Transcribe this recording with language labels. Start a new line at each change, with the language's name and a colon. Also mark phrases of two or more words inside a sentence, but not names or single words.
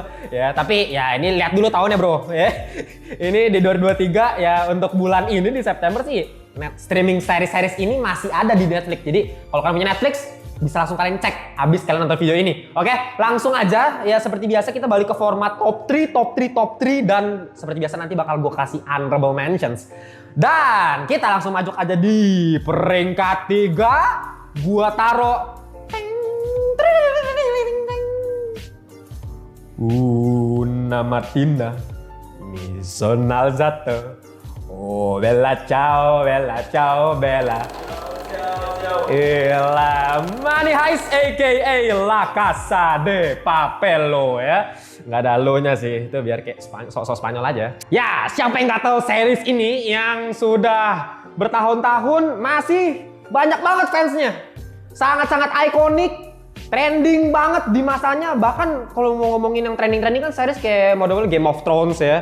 Indonesian: Ya tapi ya ini lihat dulu tahunnya bro ya. Ini di 2023 ya, untuk bulan ini di September sih streaming series-series ini masih ada di Netflix. Jadi kalau kalian punya Netflix bisa langsung kalian cek habis kalian nonton video ini. Oke, langsung aja ya seperti biasa kita balik ke format top 3 dan seperti biasa nanti bakal gue kasih
English: honorable mentions.
Indonesian: Dan kita langsung maju aja di peringkat 3. Gua taruh Una Martina Misonal Zato.
Italian: Oh bella ciao, bella ciao, bella.
Indonesian: Ila Money Heist aka La Casa de Papelo ya. Nggak ada lo-nya sih, itu biar kayak sok-sok Spanyol aja. Ya, siapa yang nggak tahu series ini yang sudah bertahun-tahun masih banyak banget fansnya. Sangat-sangat ikonik, trending banget di masanya. Bahkan kalau mau ngomongin yang trending-trending kan series kayak model Game of Thrones ya.